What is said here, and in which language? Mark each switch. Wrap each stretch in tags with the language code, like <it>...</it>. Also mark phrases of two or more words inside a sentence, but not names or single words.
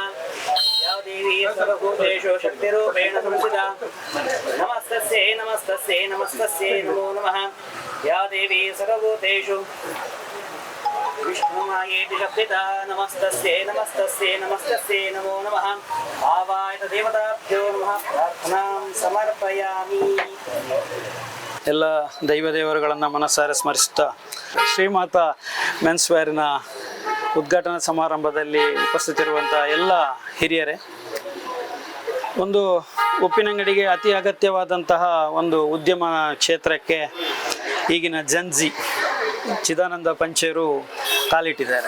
<sa>ಯಾ ದೇವಿ ಸರ್ವಭೂತೇಷು ಶಕ್ತಿರೂಪೇಣ ಸಂಸ್ಥಿತಾ ನಮಸ್ತಸ್ಯೈ ನಮಸ್ತಸ್ಯೈ ನಮಸ್ತಸ್ಯೈ ನಮೋ ನಮಃ. ಯಾ ದೇವಿ ಸರ್ವಭೂತೇಷು ವಿಷ್ಣುಮಾಯೇತಿ ಶಕ್ತಿತಾ ನಮಸ್ತಸ್ಯೈ ನಮಸ್ತಸ್ಯೈ ನಮಸ್ತಸ್ಯೈ ನಮೋ ನಮಃ. ಭಾವಾಯತ ದೇವತಾಭ್ಯೋ ನಮಃ ಪ್ರಾರ್ಥನಾಂ ಸಮರ್ಪಯಾಮಿ.</sa> <kn>ಎಲ್ಲ ದೈವದೇವರುಗಳನ್ನು ಮನಸ್ಸಾರೆ ಸ್ಮರಿಸುತ್ತಾ ಶ್ರೀಮಾತಾ ಮೆನ್ಸ್ ವೇರ್ನ ಉದ್ಘಾಟನಾ ಸಮಾರಂಭದಲ್ಲಿ ಉಪಸ್ಥಿತಿರುವಂಥ ಎಲ್ಲ ಹಿರಿಯರೇ, ಒಂದು ಉಪ್ಪಿನಂಗಡಿಗೆ ಅತಿ ಅಗತ್ಯವಾದಂತಹ ಒಂದು ಉದ್ಯಮ ಕ್ಷೇತ್ರಕ್ಕೆ ಈಗಿನ ಜನ್ಜಿ ಚಿದಾನಂದ ಪಂಚೆಯರು ಕಾಲಿಟ್ಟಿದ್ದಾರೆ.</kn>